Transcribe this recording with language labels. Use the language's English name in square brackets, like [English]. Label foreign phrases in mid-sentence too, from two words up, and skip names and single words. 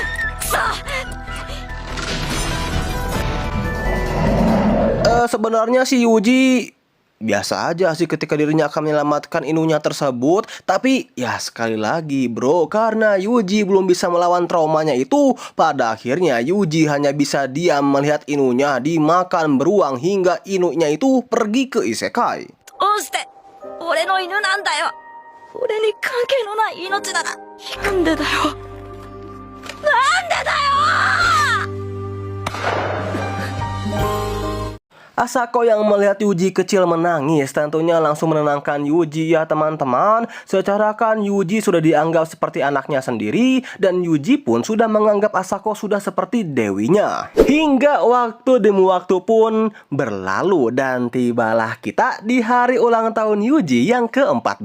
[Indonesian] Sebenarnya si Yuji biasa aja sih ketika dirinya akan menyelamatkan inunya tersebut. Tapi ya sekali lagi bro, karena Yuji belum bisa melawan traumanya itu, pada akhirnya Yuji hanya bisa diam melihat inunya dimakan beruang hingga inunya itu pergi ke isekai. [Japanese] どうして俺の犬なんだよ。俺に関係のない命ならなんでだよ。なんでだよ。 [Indonesian] Asako yang melihat Yuji kecil menangis tentunya langsung menenangkan Yuji ya teman-teman. Secara kan Yuji sudah dianggap seperti anaknya sendiri dan Yuji pun sudah menganggap Asako sudah seperti dewinya. Hingga waktu demi waktu pun berlalu dan tibalah kita di hari ulang tahun Yuji yang ke-14.